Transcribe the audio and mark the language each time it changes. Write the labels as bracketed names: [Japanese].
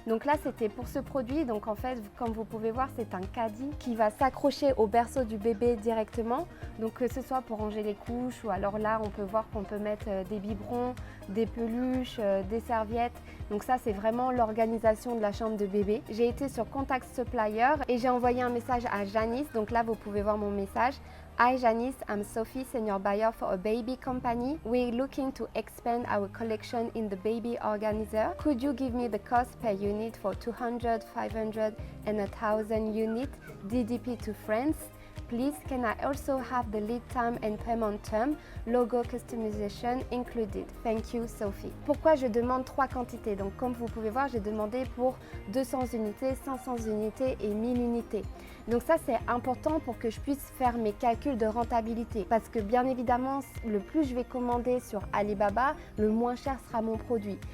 [French] Donc là, c'était pour ce produit. Donc en fait, comme vous pouvez voir, c'est un caddie qui va s'accrocher au berceau du bébé directement. Donc que ce soit pour ranger les couches ou alors là, on peut voir qu'on peut mettre des biberons, des peluches, des serviettes. Donc ça, c'est vraiment l'organisation de la chambre de bébé. J'ai été sur Contact Supplier et j'ai envoyé un message à Janice. Donc là, vous pouvez voir mon message. [English] Hi Janice, I'm Sophie, senior buyer for a baby company. We're looking to expand our collection in the baby organizer. Could you give me the cost per unit for 200, 500 and 1000 units DDP to France? Please, can I also have the lead time and payment term, logo customization included? Thank you, Sophie. [French] Pourquoi je demande 3 quantités? Donc, comme vous pouvez voir, j'ai demandé pour 200 unités, 500 unités et 1000 unités. Donc ça, c'est important pour que je puisse faire mes calculs de rentabilité. Parce que bien évidemment, le plus je vais commander sur Alibaba, le moins cher sera mon produit.